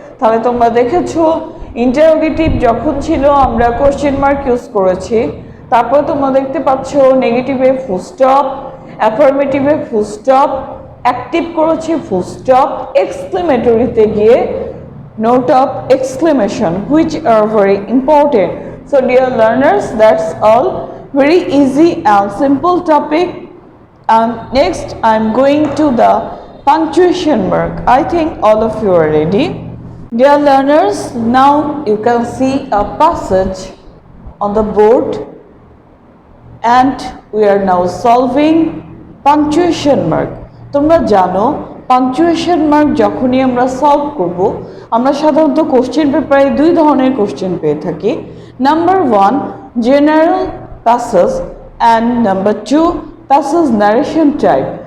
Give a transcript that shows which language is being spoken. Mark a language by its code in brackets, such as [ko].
[bn] তাহলে তোমরা দেখেছো ইন্টারোগেটিভ যখন ছিল আমরা কোশ্চেন মার্ক ইউজ করেছি, তারপর তোমরা দেখতে পাচ্ছ নেগেটিভে full stop, অ্যাফার্মেটিভে full stop, active করেছি ফুল স্টপ, এক্সক্লেমেটরিতে গিয়ে note of exclamation [en] Which are very important. So dear learners, that's all, very easy and simple topic. And next I'm going to the punctuation mark. I think all of you are ready. Dear learners, now you can see a passage on the board and we are now solving punctuation mark. [bn] তোমরা জানো punctuation mark যখনই আমরা solve করব, আমরা সাধারণত question পেপারে দুই ধরনের কোশ্চেন পেয়ে থাকি। [en] Number 1 general passage and number 2 passage narration type.